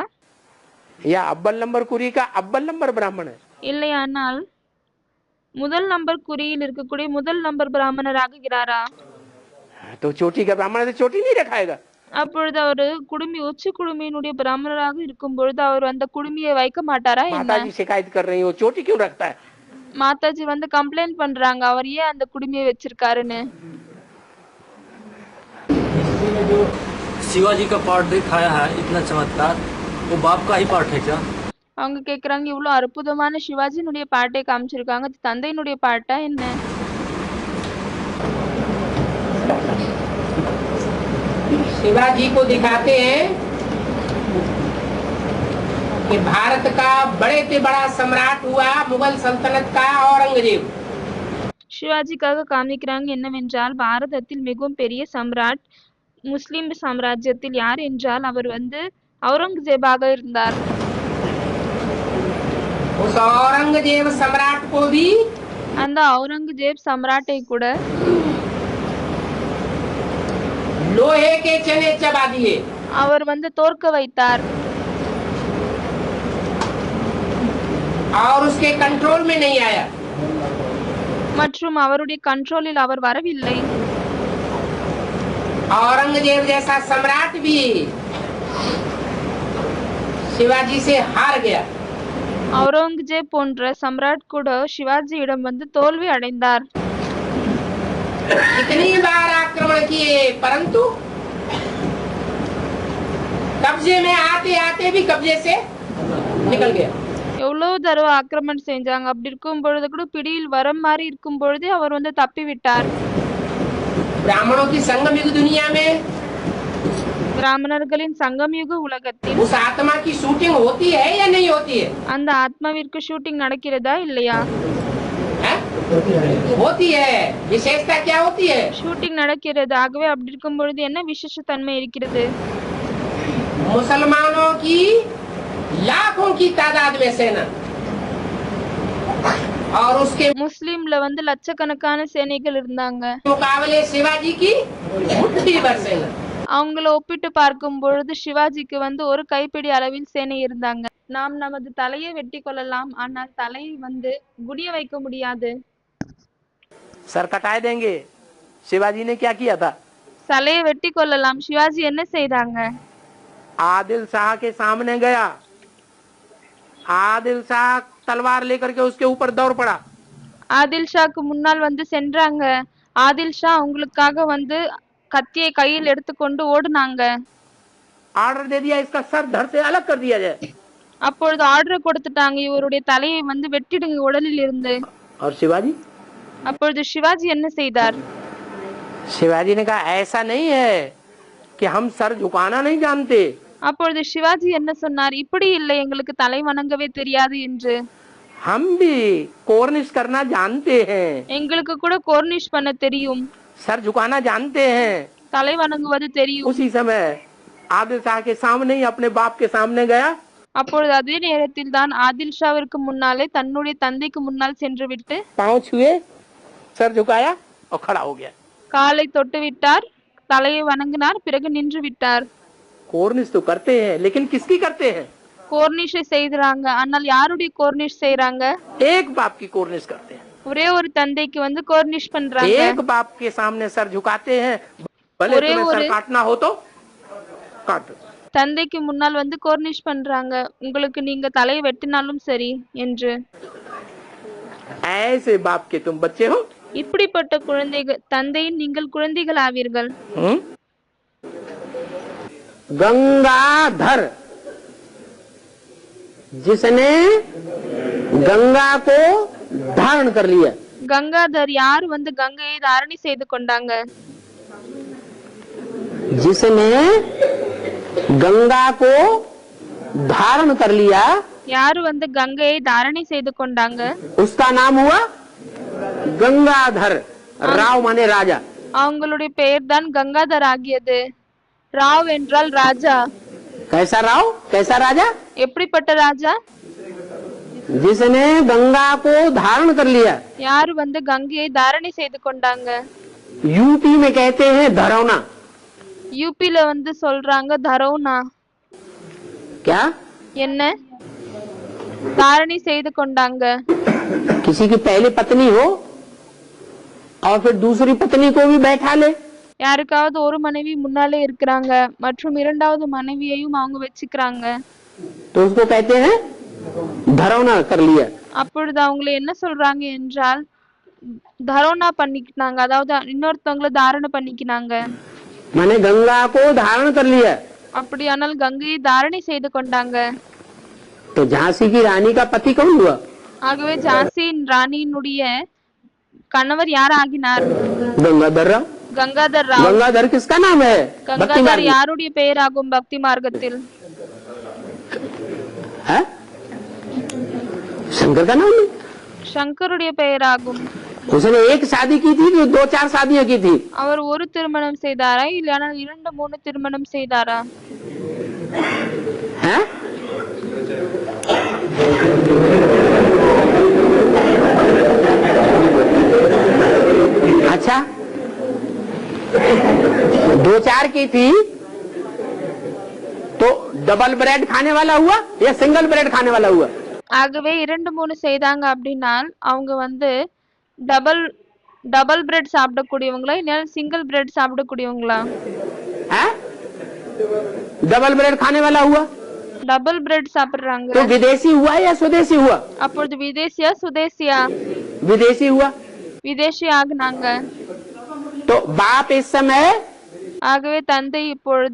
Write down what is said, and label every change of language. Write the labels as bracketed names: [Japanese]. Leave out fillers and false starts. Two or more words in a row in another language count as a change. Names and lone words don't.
[Hindi] या अव्वल नंबर कुरी का अव्वल नंबर ब्राह्मण है? [Tamil] இல்லையானால் முதல் நம்பர் குறியில் இருக்கக்கூடிய முதல் நம்பர் பிராமணராக இருக்கிறாரா? [Hindi] तो चोटी का ब्राह्मण है तो चोटी नहीं रखाएगा। [Tamil] அப்பொழுது அவர் குடுமி உச்சி குடுமியினுடைய பிராமணராக இருக்கும் பொழுது அவர் அந்த குடுமியை வைக்க மாட்டாரா என்ன? [Hindi] माताजी शिकायत कर रही हो चोटी क्यों रखता है? [Tamil] மாதாஜி வந்து கம்ப்ளைண்ட் பண்றாங்க அவர் ஏன் அந்த குடுமியை வச்சிருக்காருன்னு. [Hindi] शिवाजी का पार्ट दिखाया है इतना चमत्कार, वो बाप का ही पार्ट है क्या? [Tamil] அவங்க கேக்குறாங்க இவ்வளவு அற்புதமான சிவாஜினுடைய பாட்டை காமிச்சிருக்காங்க, அது தந்தையினுடைய பாட்டா என்ன? [Hindi] शिवाजी को दिखाते हैं कि भारत का बड़े से बड़ा सम्राट हुआ मुगल सल्तनत का औरंगजेब। [Tamil] சிவாஜிக்காக காமிக்கிறாங்க என்னவென்றால் பாரதத்தில் மிகவும் பெரிய சம்ராட் முஸ்லிம் சாம்ராஜ்யத்தில் யார் என்றால் அவர் வந்து அவுரங்கசீபாக இருந்தார். [Hindi] उस औरंगजेब सम्राट को भी [Tamil] அந்த அவுரங்கசீப் சம்ராட்டை கூட [Hindi] लोहे के चने चबा दिए। [Tamil] அவர் வந்து தோற்க வைத்தார். [Hindi] और उसके कंट्रोल में नहीं आया। [Tamil] மற்றும் அவருடைய கண்ட்ரோலில் அவர் வரவில்லை. [Hindi] औरंगजेब जैसा सम्राट भी शिवाजी से हार गया। [Tamil] அவுரங்கசீப் போன்ற சம்ராட் கூட சிவாஜியிடம் வந்து தோல்வி அடைந்தார். [Hindi] कितनी बार आक्रमण किए परंतु कब्जे में आते आते भी कब्जे से निकल गया। [Tamil] எவ்வளவு தடவை ஆக்கிரமணம் செஞ்சாங்க. அப்படி இருக்கும் பொழுது கூட பிடியில் வர மாதிரி இருக்கும் பொழுதே அவர் வந்து தப்பி விட்டார். [Hindi] ब्राह्मणों की संगम युग दुनिया में [Tamil] பிராமணர்களின் சங்கமயுக உலகத்தில் [Hindi] उस आत्मा की शूटिंग होती है या नहीं होती है? [Tamil] அந்த ஆத்மாவிற்கு ஷூட்டிங் நடக்கிறதா இல்லையா? [Hindi] हैं? होती है। विशेषता क्या होती है? [Tamil] ஷூட்டிங் நடக்கிறது. ஆகவே அப்படி இருக்கும் பொழுது என்ன விசேஷ தன்மை இருக்கிறது? [Hindi] मुसलमानों की लाखों की तादाद में सेना और उसके [Tamil] முஸ்லிம்ல வந்து லட்சக்கணக்கான சேனைகள் இருந்தாங்க. [Hindi] मुकाबले शिवाजी की मुट्ठी भर सेना। [Tamil] அவங்கள ஒப்பிட்டு பார்க்கும் பொழுது சிவாஜிக்கு வந்து ஒரு கைப்பிடி அளவில் சேனை இருந்தாங்க. நாம் நமது தலையை வெட்டி கொள்ளலாம், ஆனால் தலையை வந்து குடிய வைக்க முடியாது. [Hindi] सर कटाए देंगे। शिवाजी ने क्या किया था? [Tamil] தலையை வெட்டி கொள்ளலாம். சிவாஜி என்ன செய்தாங்க? [Hindi] आदिल शाह के सामने गया, आदिल शाह तलवार लेकर के उसके ऊपर दौड़ पड़ा। [Tamil] ஆதில் ஷாக்கு முன்னால் வந்து சென்றாங்க. ஆதில் ஷா அவங்களுக்காக வந்து கத்தியை கையில் எடுத்துக்கொண்டு ஓடுனாங்க. [Hindi] ऑर्डर दे दिया इसका सर धड़ से अलग कर दिया जाए। [Tamil] அப்பொழுது ஆர்டர் கொடுத்துட்டாங்க, இவருடைய தலையை வந்து வெட்டிடுங்க உடலில் இருந்து. [Hindi] और शिवाजी [Tamil] அப்பொழுது சிவாஜி என்ன செய்தார்? [Hindi] शिवाजी ने कहा ऐसा नहीं है कि हम सर झुकाना नहीं जानते। [Tamil] அப்பொழுது சிவாஜி என்ன சொன்னார்? இப்படி இல்லை, எங்களுக்கு தலை வணங்கவே தெரியாது என்று. [Hindi] हम भी कोर्निश करना जानते हैं, [Tamil] எங்களுக்கு கூட கோர்னிஷ் பண்ண தெரியும், [Hindi] सर झुकाना जानते हैं। [Tamil] தலை வணங்குவது தெரியும். [Hindi] उसी समय आदिल शाह के सामने ही अपने बाप के सामने गया। [Tamil] அப்பொழுது அதே நேரத்தில் தான் ஆதில் ஷாவிற்கு முன்னாலே தன்னுடைய தந்தைக்கு முன்னால் சென்று விட்டு [Hindi] पांव छुए, सर झुकाया और खड़ा हो गया। [Tamil] காலை தொட்டு விட்டார், தலையை வணங்கினார், பிறகு நின்று விட்டார். [Hindi] कोर्निश तो करते हैं, लेकिन किसकी करते हैं? [Tamil] கோர்னிஷை செய்றாங்க, ஆனால் யாருடைய கோர்னிஷ் செய்றாங்க? [Hindi] एक बाप की कोर्निश करते हैं। [Tamil] ஒரே ஒரு தந்தைக்கு வந்து கோர்னிஷ் பண்றாங்க. [Hindi] एक बाप के सामने सर झुकाते हैं, भले तुम्हें सर काटना हो तो काटो। [Tamil] தந்தைக்கு முன்னால் வந்து கோர்னிஷ் பண்றாங்க, உங்களுக்கு நீங்க தலையை வெட்டினாலும் சரி என்று. [Hindi] ऐसे बाप के तुम बच्चे हो। [Tamil] இப்படிப்பட்ட குழந்தைகள், தந்தையின் நீங்கள் குழந்தைகள் ஆவீர்கள். [Hindi] गंगाधर, जिसने गंगा को धारण कर लिया। [Tamil] கங்காதர் யார் வந்து கங்கையை தாரணை செய்து கொண்டாங்க? [Hindi] जिसने गंगा को धारण कर लिया, [Tamil] யார் வந்து கங்கையை தாரணை செய்து கொண்டாங்க? [Hindi] उसका नाम हुआ गंगाधर। राव माने राजा। [Tamil] அவங்களுடைய பெயர் தான் கங்காதர் ஆகியது. ராவ் என்றால் ராஜா. [Hindi] कैसा राव, कैसा राजा? [Tamil] எப்படிப்பட்ட ராஜா? [Hindi] जिसने गंगा को धारण कर लिया। [Tamil] யார் வந்து கங்கையை தாரணை செய்து கொண்டாங்க? [Hindi] यूपी में कहते हैं धरौना। [Tamil] யூபில வந்து சொல்றாங்க தரௌனா. [Hindi] क्या? [Tamil] என்ன தாரணை செய்து கொண்டாங்க? [Hindi] किसी की पहली पत्नी हो और फिर दूसरी पत्नी को भी बैठा ले। [Tamil] யாருக்காவது ஒரு மனைவி முன்னாலே இருக்கிறாங்க மற்றும் இரண்டாவது மனைவியையும் அவங்க வச்சுக்கிறாங்க, [Hindi] तो उसको कहते हैं धरौना कर लिया। [Tamil] அப்பொழுது அவங்களை என்ன சொல்றாங்க என்றால் தரோனா பண்ணிக்கினாங்க, அதாவது இன்னொருத்தவங்களை தாரணை பண்ணிக்கினாங்க. [Hindi] माने गंगा को धारण कर लिया। [Tamil] அப்படியானால் கங்கையை தாரணை செய்து கொண்டாங்க. [Hindi] तो झांसी की रानी का पति कौन हुआ? [Tamil] ஆகவே ஜான்சியின் ராணியினுடைய கணவர் யார் ஆகினார்? [Hindi] गंगाधर राव। [Tamil] கங்காதர் ராவ். [Hindi] गंगाधर किसका नाम है? [Tamil] கங்காதர் யாருடைய பெயர் ஆகும் பக்தி மார்க்கத்தில்? [Hindi] है? शंकर का नाम है। [Tamil] சங்கருடைய பெயர் ஆகும். [Hindi] उसने एक शादी की थी कि 2-4 शादियां की थी? [Tamil] அவர் ஒரு திருமணம் செய்தாரா இல்லையானால் 2-3 திருமணம் செய்தாரா? [Hindi] है? अच्छा, 2-4 की थी तो [English] double bread [Hindi] खाने वाला हुआ या [English] single bread [Hindi] खाने वाला हुआ? [Tamil] ஆகவே 2-3 செய்தாங்க அப்படின்னால் அவங்க வந்து [English] double bread [Tamil] சாப்பிடக்கூடியவங்களா இல்ல [English] single bread [Tamil] சாப்பிடக்கூடியவங்களா? [English] double bread [Hindi] खाने वाला हुआ [English] double bread [Tamil] சாப்பிடுறாங்க. [Hindi] तो विदेशी हुआ या स्वदेशी हुआ? [Tamil] அப்பொழுது விதேசியா சுதேசியா? [Hindi] विदेशी हुआ। [Tamil] விதேசி ஆகுனாங்க. [Hindi] तो बाप इस समय [Tamil] ஆகவே தந்தை இப்பொழுது